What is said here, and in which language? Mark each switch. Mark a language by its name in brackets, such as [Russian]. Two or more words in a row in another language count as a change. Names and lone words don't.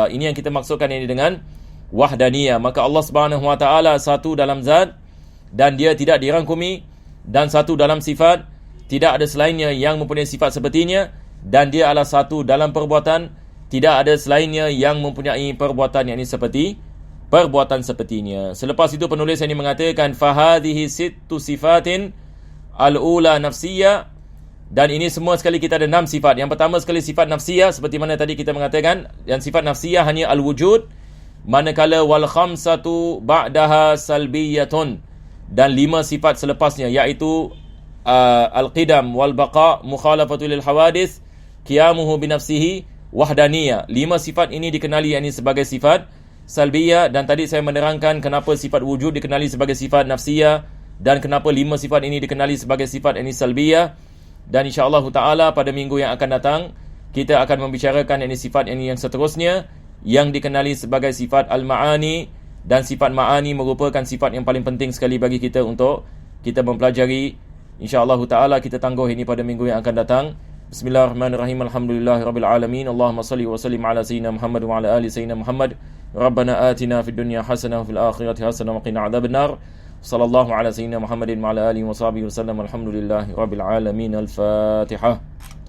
[Malay] Ini yang kita maksudkan ini dengan wahdaniyah. Maka [Arabic] الله سبحانه وتعالى [Malay] satu dalam zat dan dia tidak dirangkumi, dan satu dalam sifat, tidak ada selainnya yang mempunyai sifat sepertinya, dan dia adalah satu dalam perbuatan, tidak ada selainnya yang mempunyai perbuatan yang ini seperti perbuatan sepertinya. Selepas itu penulis ini mengatakan [Arabic] فهذه ست صفات الأولى نفسية, [Malay] dan ini semua sekali kita ada 6 sifat. Yang pertama sekali sifat nafsiyah, seperti mana tadi kita mengatakan, yang sifat nafsiyah hanya al-wujud, manakala [Arabic] والخمسة بعدها سلبية, [Malay] dan 5 sifat selepasnya, iaitu [Arabic] القدم والبقاء، مخالفته للحوادث، قيامه بنفسه, [Malay] wahdaniyah. 5 sifat ini dikenali yakni sebagai sifat salbiyah, dan tadi saya menerangkan kenapa sifat wujud dikenali sebagai sifat nafsiyah dan kenapa 5 sifat ini dikenali sebagai sifat ini salbiyah. Dan [Arabic] إن شاء الله تعالى [Malay] pada minggu yang akan datang kita akan membicarakan ini sifat ini yang seterusnya yang dikenali sebagai sifat al-ma'ani, dan sifat ma'ani merupakan sifat yang paling penting sekali bagi kita untuk kita mempelajari. [Arabic] إن شاء الله تعالى [Malay] kita tangguh ini pada minggu yang akan datang. [Arabic] بسم الله الرحمن الرحيم. الحمد لله رب العالمين. اللهم صل وسلم على سيدنا محمد وعلى آل سيدنا محمد. ربنا آتنا في الدنيا حسنة وفي الآخرة حسنة وقنا عذاب النار. صلى الله على سيدنا محمد وعلى آله وصحبه وسلم. الحمد لله رب العالمين. Al-Fatihah.